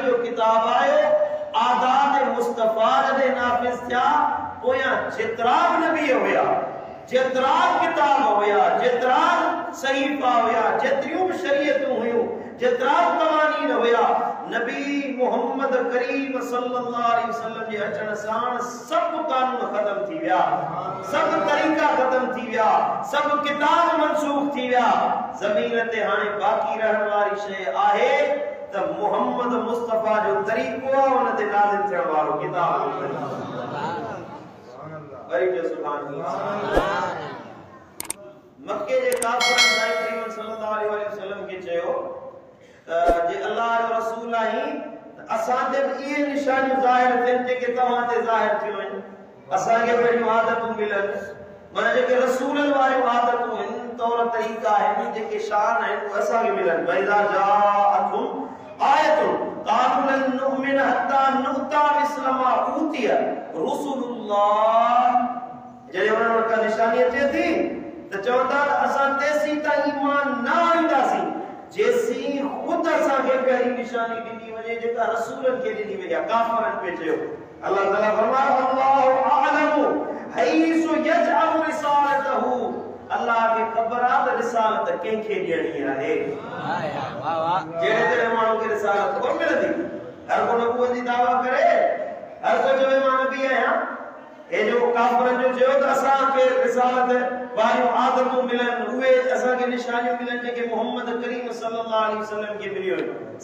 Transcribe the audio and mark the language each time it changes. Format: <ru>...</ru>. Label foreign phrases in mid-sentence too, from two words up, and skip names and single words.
<sd>जो किताब आयो, आदात मुस्तफा जदे नाफिज थिया, पोया जेतराब नबी हुया, जेतराब किताब हुया, जेतराब सहीफा हुया, जेतरियूं शरीयतूं हुयूं, जेतराब कवानीन हुया, नबी मोहम्मद करीम</sd> <ar>صلى الله عليه وسلم</ar> <sd>जे अचण साण सब कानून खत्म थी विया, सब तरीका खत्म थी विया, सब किताब मनसूख थी विया। ज़मीन ते हाणे बाकी रहण वारी शय आहे त मोहम्मद मुस्तफा जो तरीको उन ते नाज़िल थियण वारो किताब। वरी जो</sd> <ar>سبحان الله.</ar> <sd>मक्के जे काफिरन साईं करीम</sd> <ar>صلى الله عليه وسلم</ar> <sd>के चयो जे अल्लाह जो रसूल आई असां ते ये निशानियूं ज़ाहिर थियन जेके तव्हां ते ज़ाहिर थियूं आहिनि। असां खे बड़ियूं आदतूं मिलन, माना जेके रसूलन वारियूं आदतूं आहिनि, तौर तरीका आहिनि, जेके शान आहिनि उहे असां खे मिलन।</sd> <ar>وإذا جاءتهم آية قالوا لن نؤمن حتى نؤتى مثل ما أوتي رسل الله.</ar> <sd>जॾहिं उन्हनि वटि निशानी अचे थी त चवंदा असां तेसी ताईं ईमान न आणींदासीं जेसी खुद असां खे पहिरीं निशानी ॾिनी वञे जेका रसूलनि खे ॾिनी वई आहे। काफ़िरनि पे चयो अल्लाह ताला फरमायो</sd> <ar>الله أعلم حيث يجعل رسالته.</ar> <sd>अल्लाह खे ख़बर आहे त रिसालत कंहिंखे ॾियणी आहे। वाह वाह। जहिड़े जहिड़े माण्हू खे रिसालत कोन मिलंदी, हर को नबूवत जी दावा करे, हर को चवे मां नबी आहियां। हे जो काफ़िरनि जो चयो त असां खे रिसालत वारियूं आदतूं मिलन, उहे असां खे निशानियूं मिलन जेके मोहम्मद करीम</sd> <ar>صلى الله عليه وسلم</ar> <sd>खे मिलियूं हुयूं।</sd>